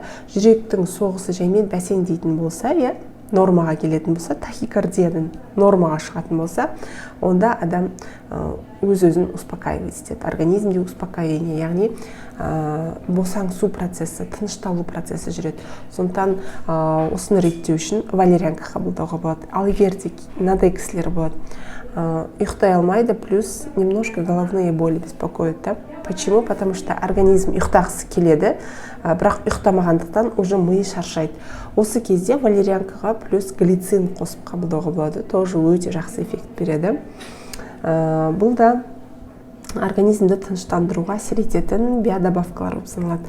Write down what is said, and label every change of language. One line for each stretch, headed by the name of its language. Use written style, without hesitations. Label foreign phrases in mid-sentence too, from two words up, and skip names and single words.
Kazakh: Жүректің соғысы жаймен бәсеңдейтін болса, нормаға келетін болса, тахикардиядан нормаға шығатын болса, онда адам өз-өзін успокаивать етеді. Организмде успокоение, яғни босаңсу процесі, тынышталу процесі жүреді. Сондықтан осыны реттеу үшін валерьянка қабылдауға болады. Ал егер де мынадай кісілер болады, ұйықтай алмайды,
Russian: плюс немножко головные боли беспокоят. Почему? Потому что организм
Kazakh: ұйықтағысы келеді, бірақ ұйықтамағандықтан уже миы шаршайды. Осы кезде валерьянкаға плюс глицин қосып қабылдауға болады, тоже өте жақсы эффект береді. Бұл да организмді тыныштандыруға әсер ететін биодобавкалар болып саналады.